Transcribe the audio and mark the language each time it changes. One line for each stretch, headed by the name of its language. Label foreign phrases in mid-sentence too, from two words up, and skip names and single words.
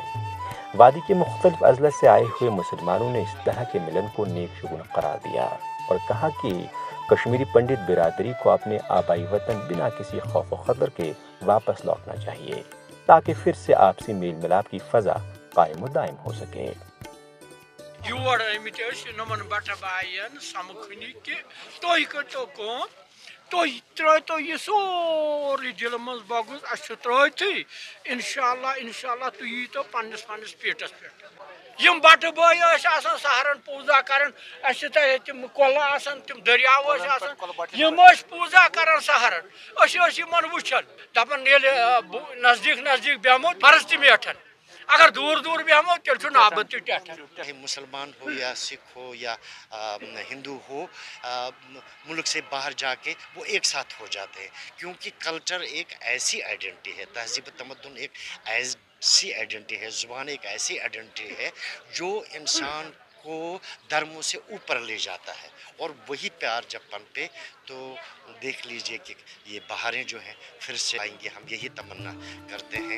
Urdu: وادی کے مختلف اضلاع سے آئے ہوئے مسلمانوں نے اس طرح کے ملن کو نیک شگون قرار دیا اور کہا کہ کشمیری پنڈت برادری کو اپنے آبائی وطن بنا کسی خوف و خطر کے واپس لوٹنا چاہیے تاکہ پھر سے آپسی میل ملاپ کی فضا قائم و دائم ہو سکے۔
Kashmiri: یور آمت نمن بٹہ بائن سمکھنی کہ تھی کرو کم، تھی ترٛٲیتو یہ سورُے دِلہٕ منٛز بۄگُز، اَسہِ چھُ ترٛٲیتھٕے، اِنشاءاللہ تُہۍ ییٖتو پنٛنِس پیٹس پٮ۪ٹھ۔ یِم بٹہٕ بٲے ٲسۍ آسان سہرن پوٗزا کران، اَسہِ چھِ تتہِ تِم کۄلہٕ آسان، تِم دٔریاو ٲسۍ آسان، یِم ٲسۍ پوٗزا کران سہرن، أسۍ ٲسۍ یِمن وٕچھان دپان ییٚلہِ نزدیٖک نزدیٖک بیٚہمو فرض تہِ میٹھن، اگر دور دور بیٚہمو تیٚلہِ چھُ نابد تہِ ٹٮ۪ٹھان۔
Urdu: چاہے مسلمان ہو یا سکھ ہو یا ہندو ہو، ملک سے باہر جا کے وہ ایک ساتھ ہو جاتے ہیں، کیونکہ کلچر ایک ایسی آئیڈینٹی ہے، تہذیب تمدن ایک ایسی آئیڈینٹی ہے، زبان ایک ایسی آئیڈینٹی ہے جو انسان کو دھرموں سے اوپر لے جاتا ہے، اور وہی پیار جب پنپے تو دیکھ لیجئے کہ یہ بہاریں جو ہیں پھر سے آئیں گے، ہم یہی تمنا کرتے ہیں۔